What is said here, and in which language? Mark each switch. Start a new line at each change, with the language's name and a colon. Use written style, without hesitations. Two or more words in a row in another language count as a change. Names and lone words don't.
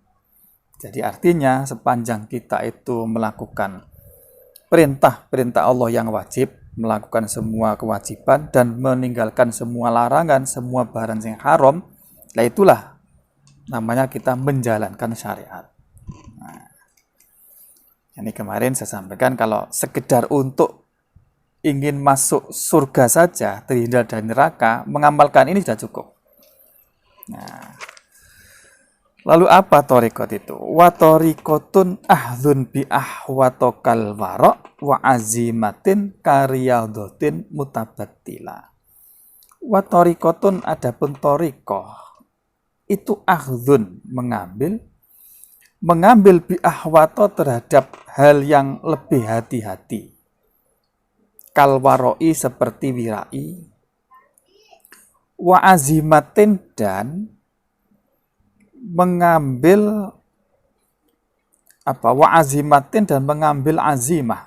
Indonesian: Jadi artinya sepanjang kita itu melakukan perintah-perintah Allah yang wajib, melakukan semua kewajiban dan meninggalkan semua larangan, semua barang yang haram, lah itulah namanya kita menjalankan syariat. Nah, ini kemarin saya sampaikan kalau sekedar untuk ingin masuk surga saja, terhindar dari neraka, mengamalkan ini sudah cukup. Nah, Lalu apa torikot itu?
Arabic: وطريقة أخذ بأحوط كالورع وعزيمة كرياضة متبتلة. وطريقة
Indonesian: adapun torikoh itu ahdun mengambil
Arabic: بأحوط
Indonesian: terhadap hal yang lebih hati-hati.
Arabic: كالورع
Indonesian: seperti wirai,
Arabic: وعزيمة
Indonesian: dan mengambil
Arabic: وعزيمة
Indonesian: dan mengambil azimah.